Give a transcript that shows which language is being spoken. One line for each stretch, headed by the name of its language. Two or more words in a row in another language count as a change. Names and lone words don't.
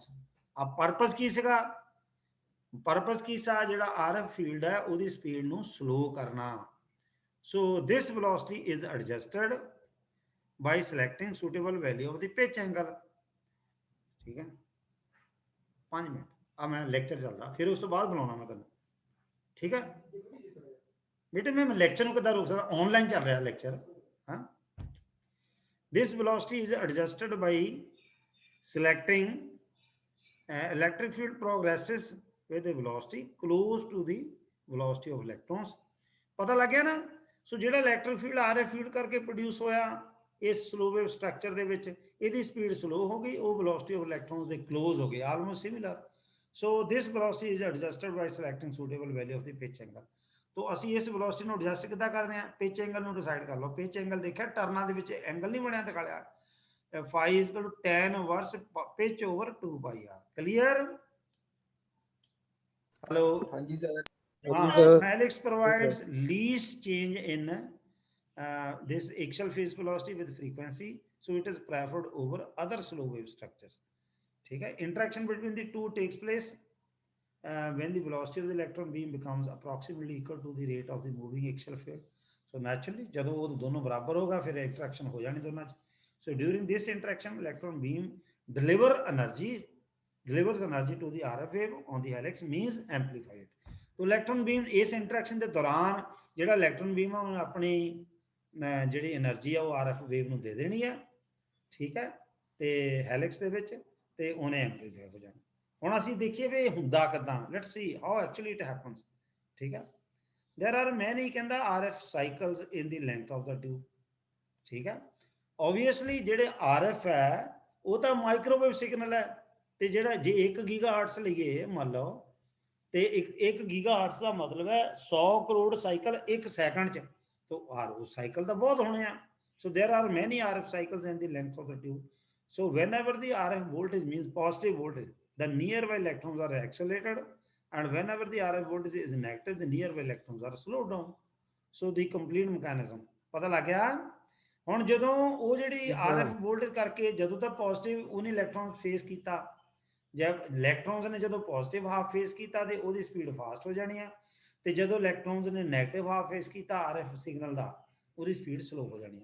Punjabi: ਆ ਪਰਪਸ ਕੀ ਸੀਗਾ, ਪਰਪਸ ਕੀ ਸਾ, ਜਿਹੜਾ
English: RF field
Punjabi: ਹੈ ਉਹਦੀ ਸਪੀਡ ਨੂੰ ਸਲੋ ਕਰਨਾ।
English: so this velocity is adjusted by selecting suitable value of the pitch angle.
Punjabi: ਠੀਕ ਹੈ 5 ਮਿੰਟ ਆ ਮੈਂ ਲੈਕਚਰ ਚੱਲਦਾ, ਫਿਰ ਉਸ ਤੋਂ ਬਾਅਦ ਬੁਲਾਉਣਾ ਮੈਂ ਤੁਹਾਨੂੰ। ਠੀਕ ਹੈ
Hindi: बेटे मैं लेक्चर
Punjabi: ਨੂੰ ਕਿੱਦਾਂ ਰੋਕ ਸਕਦਾ, ਆਨਲਾਈਨ ਚੱਲ ਰਿਹਾ ਲੈਕਚਰ।
English: ਹਾਂ this velocity is adjusted by selecting electric field progresses with the velocity close to the velocity of electrons।
Punjabi: ਪਤਾ ਲੱਗ ਗਿਆ ਨਾ। ਸੋ ਜਿਹੜਾ ਇਲੈਕਟ੍ਰਿਕ ਫੀਲਡ
English: RF field
Punjabi: ਕਰਕੇ ਪ੍ਰੋਡਿਊਸ ਹੋਇਆ ਇਸ
English: slow wave structure
Punjabi: ਦੇ ਵਿੱਚ, ਇਹਦੀ ਸਪੀਡ ਸਲੋ ਹੋ ਗਈ, ਉਹ
English: velocity of electrons
Punjabi: ਦੇ ਕਲੋਜ਼ ਹੋ ਗਏ,
English: almost similar. so this velocity is adjusted by selecting suitable value of the pitch angle.
Punjabi: तो ਅਸੀਂ ਇਸ ਵੈਲੋਸਿਟੀ ਨੂੰ ਐਡਜਸਟ ਕਿੱਦਾਂ ਕਰਦੇ ਆ,
English: pitch angle
Punjabi: ਨੂੰ ਡਿਸਾਈਡ ਕਰ ਲਓ।
English: pitch angle
Punjabi: ਦੇਖਿਆ ਟਰਨਾਂ ਦੇ ਵਿੱਚ ਐਂਗਲ ਨਹੀਂ ਬਣਿਆ ਦਿਖਾਇਆ,
English: phi = tan inverse pitch over 2πr.
Punjabi: ਕਲੀਅਰ? ਹੈਲੋ ਹਾਂਜੀ ਸਰ।
English: helix provides least change in this axial phase velocity with frequency, so it is preferred over other slow wave structures।
Hindi: ठीक है,
English: interaction between the two takes place when the velocity of the electron beam becomes approximately equal to the rate of the moving axial field। so naturally
Punjabi: ਜਦੋਂ ਉਹ ਦੋਨੋਂ ਬਰਾਬਰ ਹੋਗਾ ਫਿਰ ਇੰਟਰੈਕਸ਼ਨ ਹੋ ਜਾਣੀ ਦੋਨਾਂ ਚ।
English: so during this interaction electron beam delivers energy to the RF wave on the helix, means amplified।
Hindi: तो इलेक्ट्रॉन बीम इस इंटरैक्शन के दौरान
Punjabi: ਜਿਹੜਾ
English: electron beam
Punjabi: ਆ ਉਹਨੇ ਆਪਣੀ ਜਿਹੜੀ એનર્ਜੀ ਆ ਉਹ
English: RF wave
Punjabi: ਨੂੰ ਦੇ ਦੇਣੀ ਹੈ। ਠੀਕ ਹੈ, ਤੇ ਹੈਲਿਕਸ ਦੇ ਵਿੱਚ ਤੇ ਉਹਨੇ ਐਮਪਲੀਫਾਈ ਹੋ ਜਾਣਾ। ਹੁਣ ਅਸੀਂ ਦੇਖੀਏ ਵੀ ਇਹ ਹੁੰਦਾ ਕਿਦਾਂ,
English: let's see how actually it happens.
Punjabi: ਠੀਕ ਹੈ,
English: there are many
Punjabi: ਕਹਿੰਦਾ
English: RF cycles in the length of the tube.
Punjabi: ਠੀਕ ਹੈ, ਆਬਵੀਅਸਲੀ ਜਿਹੜੇ ਆਰਐਫ ਹੈ ਉਹ ਤਾਂ
English: microwave signal
Punjabi: ਹੈ, ਤੇ ਜਿਹੜਾ ਜੇ 1 ਗੀਗਾਹਰਟਜ਼ ਲਈਏ ਮੰਨ ਲਓ, ਤੇ 1 ਗੀਗਾਹਰਟਜ਼ ਦਾ ਮਤਲਬ ਹੈ 100 ਕਰੋੜ ਸਾਈਕਲ 1 ਸੈਕਿੰਡ ਚ,
Hindi: तो आर साइकिल तो बहुत होने हैं।
English: so there are many RF cycles in the length of the tube। so whenever the RF voltage means positive voltage, the nearby electrons are accelerated, and whenever the RF voltage is negative, the nearby electrons are slowed down। so the complete mechanism
Hindi: पता लग गया।
Punjabi: ਹੁਣ ਜਦੋਂ ਉਹ ਜਿਹੜੀ
English: RF voltage
Punjabi: ਕਰਕੇ ਜਦੋਂ ਤੱਕ ਪੋਜ਼ਿਟਿਵ ਉਹਨੇ ਇਲੈਕਟ੍ਰੋਨ ਫੇਸ ਕੀਤਾ, ਜਦ ਇਲੈਕਟ੍ਰੋਨਸ ਨੇ ਜਦੋਂ
English: positive half
Punjabi: ਫੇਸ ਕੀਤਾ ਤੇ ਉਹਦੀ ਸਪੀਡ ਫਾਸਟ ਹੋ ਜਾਣੀ ਆ, ਤੇ ਜਦੋਂ ਇਲੈਕਟ੍ਰੋਨਸ ਨੇ
English: negative half
Punjabi: ਫੇਸ ਕੀਤਾ
English: RF signal
Punjabi: ਦਾ, ਉਹਦੀ ਸਪੀਡ ਸਲੋ ਹੋ ਜਾਣੀ ਹੈ।